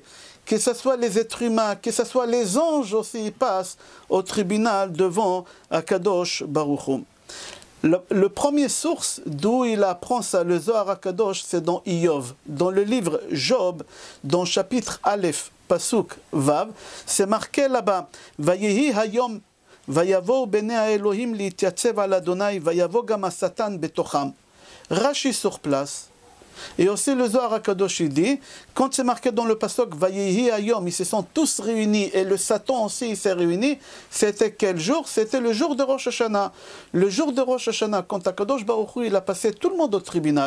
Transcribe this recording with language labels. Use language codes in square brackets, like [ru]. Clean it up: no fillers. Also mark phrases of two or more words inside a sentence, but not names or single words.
[fr] Que ce soit les êtres humains, que ce soit les anges aussi, ils passent au tribunal devant [he] הקדוש ברוך הוא. [fr] Le premier source d'où il apprend ça, le Zohar HaKadosh, c'est dans Iyov. Dans le livre Job, dans le chapitre Aleph, [he] פסוק ו, [fr] c'est marqué là-bas, [he] ויהי היום ויבואו בני האלהים להתיצב על ה' ויבוא גם השטן בתוכם. [fr] Rashi sur place. Et aussi le Zohar HaKadosh il dit, quand c'est marqué dans le pasuk [he] ויהי היום, [fr] ils se sont tous réunis et le Satan aussi il s'est réuni. C'était quel jour? C'était le jour de Rosh Hashanah. Le jour de Rosh Hashanah, quand [he] הקדוש ברוך הוא [fr] il a passé tout le monde au tribunal.